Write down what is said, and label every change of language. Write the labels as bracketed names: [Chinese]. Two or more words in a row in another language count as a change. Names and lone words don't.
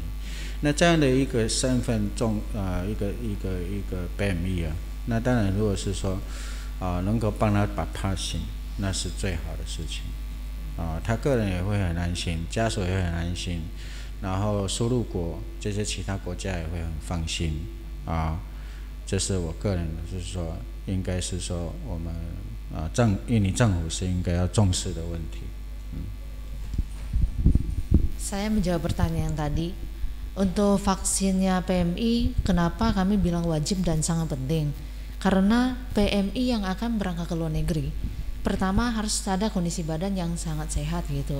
[Chinese] 那这样的一个身份一个 PME那当然如果是说能够帮他把 passing， 那是最好的事情他个人也会很安心，家属也会很安心，然后输入国这些其他国家也会很放心这是我个人的，就是说，应该是说我们印尼政府是应该要重视的问题。 [Indonesian] Saya menjawab pertanyaan tadi. Untuk vaksinnya PMI, kenapa kami bilang wajib dan sangat penting? Karena PMI yang akan berangkat ke luar negeri, pertama harus ada kondisi badan yang sangat sehat gitu.